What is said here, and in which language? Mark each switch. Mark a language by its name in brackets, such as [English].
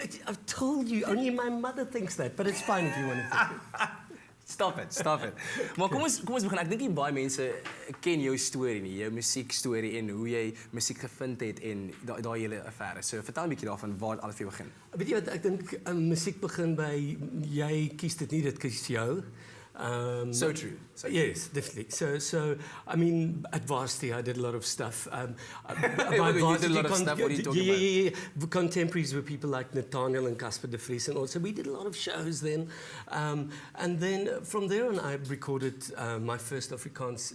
[English] I've told you, only my mother thinks that, but it's fine if you want to think it. Stop it. [Afrikaans] Maar kom ons begin. Ek dink nie baie mense ken jou storie nie, jou musiekstorie en hoe jy musiek gevind het en daai hele affære. So vertel 'n bietjie daarvan waar alles vir jou begin. Weet jy wat, ek dink musiek begin by jy kies dit nie, dit kies jou. [English] So true. Yes, definitely. So I mean, at varsity, I did a lot of stuff. You did a lot of stuff. What are you talking about? Yeah. Contemporaries were people like Nathaniel and Casper de Vries, and also we did a lot of shows then. And then from there on, I recorded my first Afrikaans.